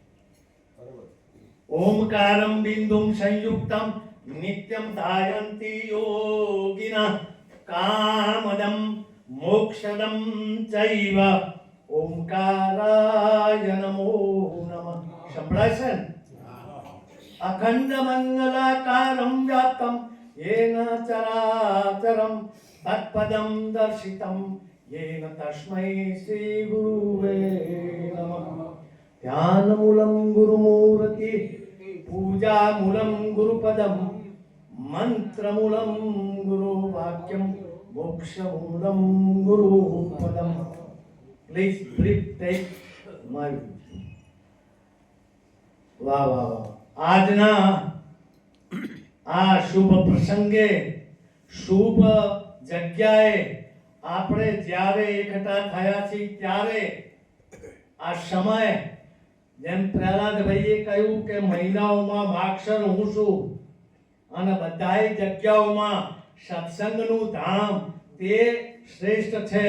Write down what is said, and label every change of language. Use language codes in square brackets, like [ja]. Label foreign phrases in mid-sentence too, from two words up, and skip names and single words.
[sa] ઓમકારમ બિંદુમ સંયુક્તમ નિત્યમ ધાયંતિ યોગિના કામદમ મોક્ષદમ ચૈવ ઓમકારાય નમો નમઃ. [gu] સંભળાય છે ને? [sa] અખંડ મંગલાકારમ વ્યાપ્તમ येन चराचरम तत्पदम दर्शितम येन तस्मै श्री गुरुवे नमः. ध्यानमूलं गुरुमूर्ति पूजामूलं गुरुपदम मंत्रमूलं गुरुवाक्यम मोक्षमूलं गुरुपदम. [en] Please take my [gu] વાહ વાહ વાહ. આજના આ શુભ પ્રસંગે શુભ જગ્યાએ આપણે જ્યારે એકઠા થયા છીએ ત્યારે આ સમય જેમ પ્રહલાદભાઈએ કહ્યું કે મહિનાઓમાં માક્ષર હું છું અને બધાય જગ્યાઓમાં સત્સંગનું ધામ તે શ્રેષ્ઠ છે.